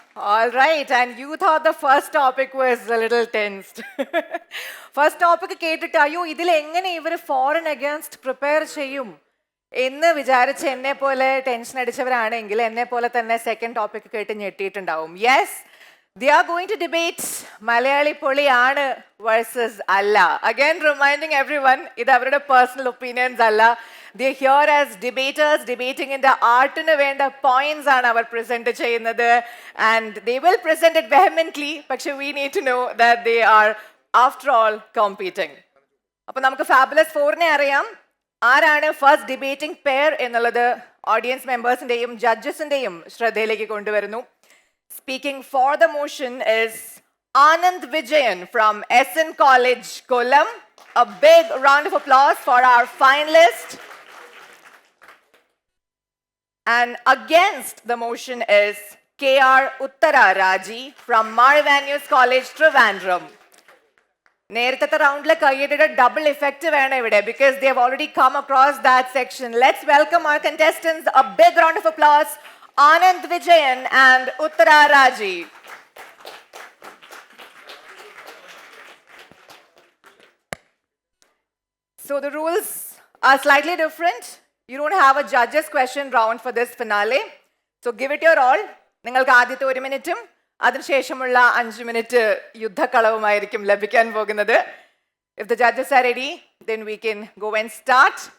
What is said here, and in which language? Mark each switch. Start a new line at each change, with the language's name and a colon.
English: All right, and you thought the first topic was a little tensed.
Malayalam: First topic കേട്ടിട്ട് അയ്യോ ഇതിൽ എങ്ങനെ ഇവർ ഫോറിൻ അഗേൻസ്റ്റ് പ്രിപ്പയർ ചെയ്യും എന്ന് വിചാരിച്ച് എന്നെ പോലെ ടെൻഷൻ അടിച്ചവരാണെങ്കിൽ എന്നെ പോലെ തന്നെ സെക്കൻഡ് ടോപ്പിക് കേട്ട് ഞെട്ടിയിട്ടുണ്ടാവും.
English: yes, they are going to debate
Malayalam: Malayali പൊളിയാണ് വേഴ്സസ് അല്ല.
English: Again reminding everyone,
Malayalam: ഇത് അവരുടെ പേഴ്സണൽ ഒപ്പീനിയൻസ് അല്ല.
English: They're here as debaters, debating in the artinu venda points
Malayalam: ആണ് അവർ
English: present ചെയ്യുന്നത്, and they will present it vehemently, പക്ഷെ we need to know that they are after all competing.
Malayalam: അപ്പോൾ നമുക്ക് fabulous ഫോറിനെ അറിയാം. ആരാണ് ഫസ്റ്റ് ഡിബേറ്റിംഗ് പെയർ എന്നുള്ളത് audience മെമ്പേഴ്സിന്റെയും ജഡ്ജസിന്റെയും ശ്രദ്ധയിലേക്ക് കൊണ്ടുവരുന്നു.
English: Speaking for the motion is Anand Vijayan from SN College, Kollam. A big round of applause for our finalist. And against the motion is KR Uttara Raji from Marivanius College, Trivandrum.
Malayalam: നേരത്തെ റൗണ്ടിലെ കയ്യടിയുടെ double effect വേണം ഇവിടെ,
English: because they have already come across that section. Let's welcome our contestants. A big round of applause. Anand Vijayan and Uttara Raji. So the rules are slightly different. You don't have a judges question round for this finale. So give it your all.
Malayalam: നിങ്ങൾക്ക് ആദ്യത്തെ 1 മിനിറ്റും അതിനുശേഷമുള്ള 5 minute യുദ്ധക്കളവുമായിരിക്കും ലഭിക്കാൻ പോകുന്നത്.
English: If the judges are ready, then we can go and start.